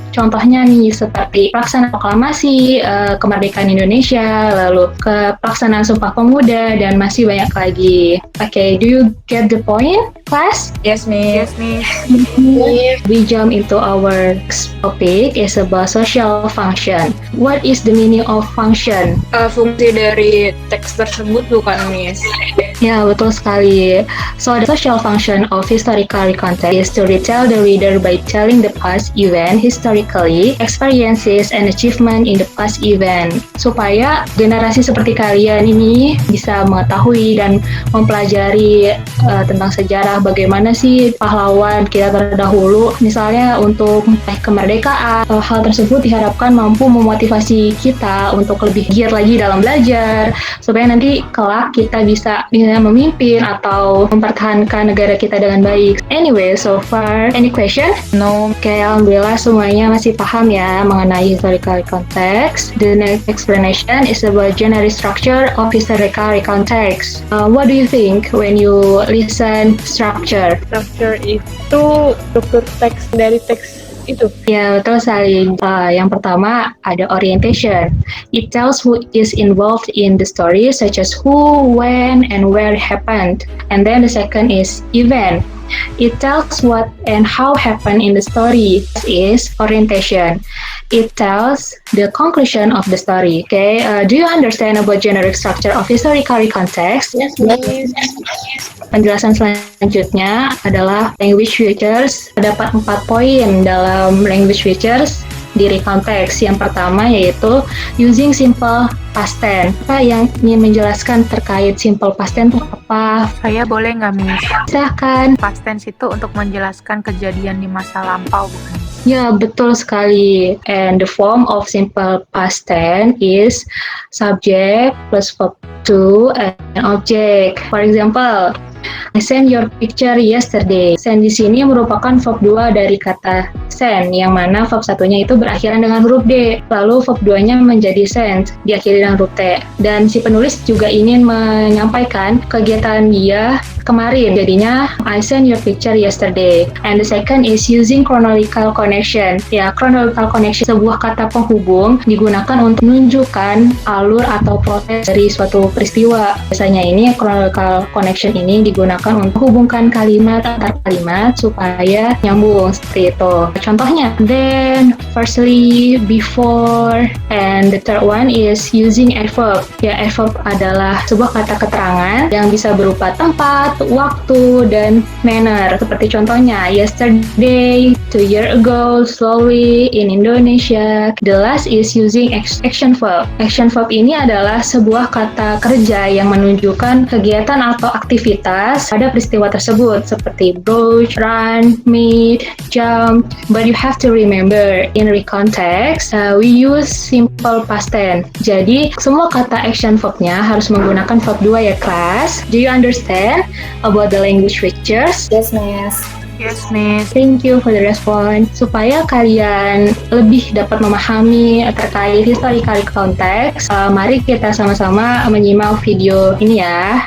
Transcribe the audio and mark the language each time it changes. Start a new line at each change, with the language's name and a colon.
Indonesian: Contohnya nih seperti pelaksanaan proklamasi, kemerdekaan Indonesia, lalu ke pelaksanaan Sumpah Pemuda, dan masih banyak lagi.
English: Okay, do you get the point, class? Yes, Miss. Yes, Miss. We jump into our next topic is about social function. What is the meaning of function?
Indonesian: Fungsi dari teks tersebut bukan, Miss? Ya, betul sekali.
English: So, the social function of historical recontext is to retell the reader by telling the past event historically, experiences, and achievement in the past event.
Indonesian: Supaya generasi seperti kalian ini bisa mengetahui dan mempelajari tentang sejarah bagaimana sih pahlawan kita terdahulu. Misalnya untuk kemerdekaan, hal tersebut diharapkan mampu memotivasi kita untuk lebih giat lagi dalam belajar, supaya nanti kelak kita bisa memimpin atau mempertahankan negara kita dengan baik.
English: Anyway, so far, any question? No.
Indonesian: Oke, alhamdulillah semuanya masih paham ya mengenai historical context.
English: The next explanation is about general structure of historical context. What do you think when you listen structure?
Indonesian: Structure itu struktur teks dari teks itu. Ya, betul sekali. Yang pertama ada orientation.
English: It tells who is involved in the story, such as who, when, and where it happened. And then the second is event. It tells what and how happened in the story. Is orientation. It tells the conclusion of the story. Okay, do you understand about generic structure of historical context? Yes, Miss.
Indonesian: Penjelasan selanjutnya adalah language features. Terdapat 4 poin dalam language features di recontext. Yang pertama yaitu
English: using simple past tense.
Indonesian: Apa yang ingin menjelaskan terkait simple past tense itu apa? Saya boleh nggak, Miss? Silahkan. Past tense itu untuk menjelaskan kejadian di masa lampau, bukan? Ya, betul sekali.
English: And the form of simple past tense is subject plus verb to and object. For example, I sent your picture yesterday.
Indonesian: Send di sini merupakan verb 2 dari kata send, yang mana verb satunya itu berakhiran dengan huruf D, lalu verb 2-nya menjadi sent, diakhiri dengan huruf T. Dan si penulis juga ingin menyampaikan kegiatan dia kemarin, jadinya
English: I sent your picture yesterday. And the second is using chronological connection.
Indonesian: Ya, chronological connection, sebuah kata penghubung digunakan untuk menunjukkan alur atau proses dari suatu peristiwa. Biasanya ini chronological connection ini digunakan untuk menghubungkan kalimat antar kalimat supaya nyambung, seperti itu. Contohnya,
English: then, firstly, before, and the third one is using adverb.
Indonesian: Ya, adverb adalah sebuah kata keterangan yang bisa berupa tempat, waktu, dan manner. Seperti contohnya, yesterday,
English: 2 years ago,
Indonesian: slowly, in Indonesia.
English: The last is using action verb.
Indonesian: Action verb ini adalah sebuah kata kerja yang menunjukkan kegiatan atau aktivitas pada peristiwa tersebut, seperti brush, run, meet, jump.
English: But you have to remember, in recontext, we use simple past tense.
Indonesian: Jadi, semua kata action verb-nya harus menggunakan verb 2 ya, class.
English: Do you understand about the language features? Yes, Miss. Yes, Miss. Thank you for the response.
Indonesian: Supaya kalian lebih dapat memahami terkait historical context, mari kita sama-sama menyimak video ini ya.